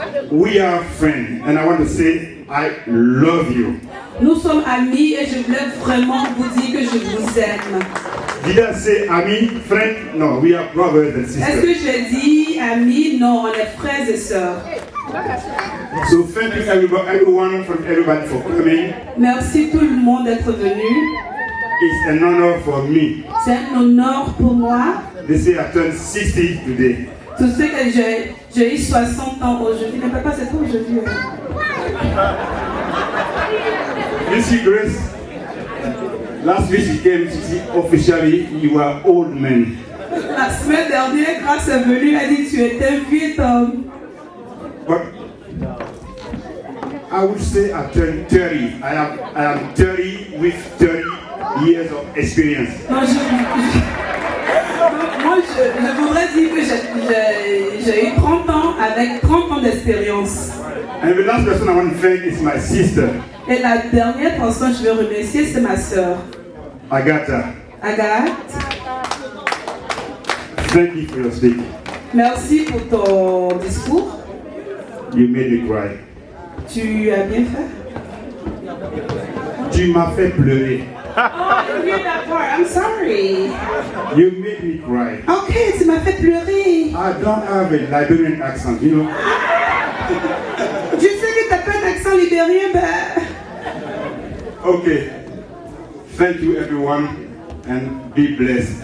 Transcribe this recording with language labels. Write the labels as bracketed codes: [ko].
[en] We are friends, and I want to say I love you. [fr] Nous sommes amis et je voulais vraiment vous dire que je vous aime. [en] Did I say ami, friend? No, we are brothers and [fr] Est-ce que [en] sisters. [fr] j'ai dit amis? Non, on est frères et sœurs. [en] So thank you everyone from everybody for coming. [fr] Merci tout le monde d'être venu. [en] It's an honor for me. [fr] C'est un honneur pour moi. [en] They say I turned 60 today. [fr] Tu sais que j'ai eu 60 ans aujourd'hui. Mais papa, c'est pas aujourd'hui. [en] You see, Grace, last week she came to see officially you are old man. [fr] La semaine dernière, Grace est venue, elle a dit tu étais un vieux homme. [en] But I would say I turned 30. I am 30 with 30 years of experience. [fr] Non, moi, je voudrais dire que j'ai eu 30 ans avec 30 ans d'expérience. [en] And the last person I want to thank is my sister, [fr] Et la dernière personne que je veux remercier, c'est ma sœur, [en] Agatha. [fr] Agathe. [en] Thank you for your speech. [fr] Merci pour ton discours. [en] You made me cry. [fr] Tu as bien fait. Tu m'as fait pleurer. [en] Oh, I didn't hear that part. I'm sorry. You made me cry. [fr] Okay, tu m'as fait pleurer. [en] I don't have a Liberian accent, you know. [fr] Je sais que t'as pas un accent libérien, ben. [en] Okay. Thank you, everyone, and be blessed.